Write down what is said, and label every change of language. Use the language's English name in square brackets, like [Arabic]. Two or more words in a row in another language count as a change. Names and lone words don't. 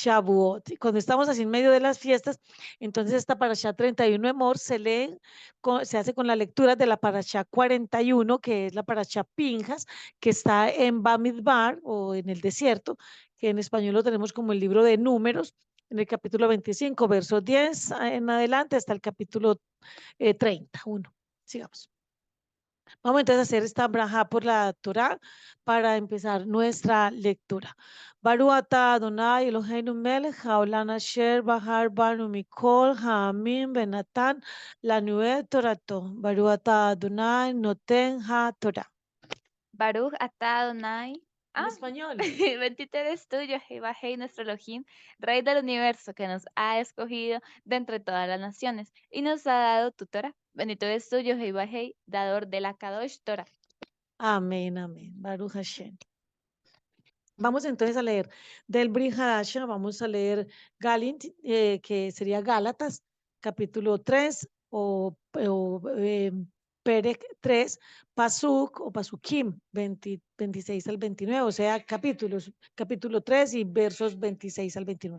[Spanish] Y cuando estamos así en medio de las fiestas, entonces esta parashá 31 de Mor se lee, se hace con la lectura de la parashá 41, que es la parashá Pinjas, que está en Bamidbar o en el desierto, que en español lo tenemos como el libro de Números, en el capítulo 25, verso 10 en adelante hasta el capítulo 31. Sigamos. Vamos entonces a hacer esta braja por la Torah para empezar nuestra lectura. [Hebrew] ברוך אתה אדוני אלוהינו מלך העולם אשר בחר בנו מכל העמים ונתן לנו את תורתו. ברוך אתה אדוני נותן התורה. ברוך אתה אדוני. [Spanish] En Ah, español. bendito eres tú, Jehová, Hei, nuestro Elohim, Rey del universo, que nos ha escogido de entre todas las naciones y nos ha dado tu Torah. Bendito eres tú, Jehová, Hei, dador de la [Hebrew] קדוש תורה. [Spanish] Amén, amén. [Hebrew] ברוך השם. [Spanish] Vamos entonces a leer del Brit Hadasha, vamos a leer Galint, que sería Gálatas, capítulo 3 o Perec 3, Pasuk o Pasukim 26 al 29, o sea, capítulo 3 y versos 26 al 29.